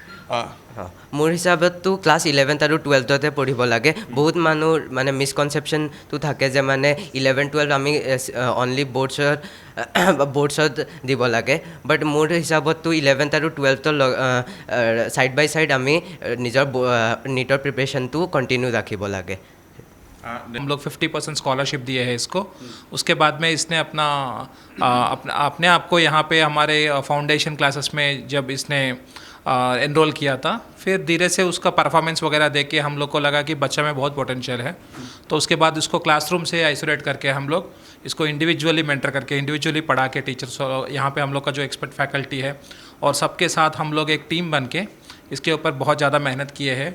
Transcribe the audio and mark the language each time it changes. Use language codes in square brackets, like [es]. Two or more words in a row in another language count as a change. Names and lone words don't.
[as] মোৰ হিচাপততো ক্লাছ 11 আৰু 12তে পঢ়িব লাগে বহুত মানুহৰ মানে মিছকনচেপশ্যনটো থাকে যে মানে 11-12 আমি [en] only boards [as] দিব লাগে বাট মোৰ হিচাপততো 11 আৰু 12ৰ [en] side by side [as] আমি নিজৰ নীটৰ [en] preparation continue [as] ৰাখিব লাগে [hi] हम लोग 50% स्कॉलरशिप दिए है इसको उसके बाद में इसने अपने आप को यहाँ पे हमारे [en] foundation classes [hi] में जब इसने एनरोल किया था। फिर धीरे से उसका परफॉर्मेंस वगैरह देख के हम लोग को लगा कि बच्चा में बहुत पोटेंशियल है, तो उसके बाद उसको क्लासरूम से आइसोलेट करके हम लोग इसको [en] individually mentor [hi] करके इंडिविजुअली पढ़ा के टीचर्स, यहाँ पे हम लोग का जो [en] expert faculty [hi] है और सबके साथ हम लोग एक टीम बन के इसके ऊपर बहुत ज़्यादा मेहनत किए हैं।